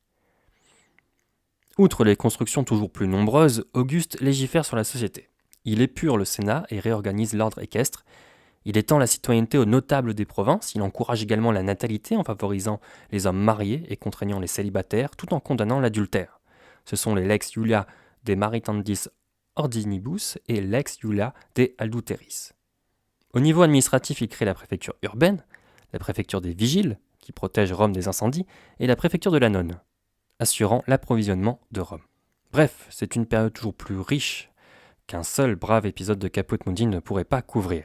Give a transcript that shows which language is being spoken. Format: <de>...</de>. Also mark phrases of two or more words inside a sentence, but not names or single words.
<fr>Outre les constructions toujours plus nombreuses, Auguste légifère sur la société. Il épure le Sénat et réorganise l'ordre équestre. Il étend la citoyenneté aux notables des provinces. Il encourage également la natalité en favorisant les hommes mariés et contraignant les célibataires tout en condamnant l'adultère. Ce sont les Lex Iulia de Maritandis Ordinibus et Lex Iulia de Adulteris. Au niveau administratif, il crée la préfecture urbaine, la préfecture des vigiles, qui protège Rome des incendies, et la préfecture de la nonne, assurant l'approvisionnement de Rome. Bref, c'est une période toujours plus riche qu'un seul brave épisode de Caput Mundi ne pourrait pas couvrir.</fr>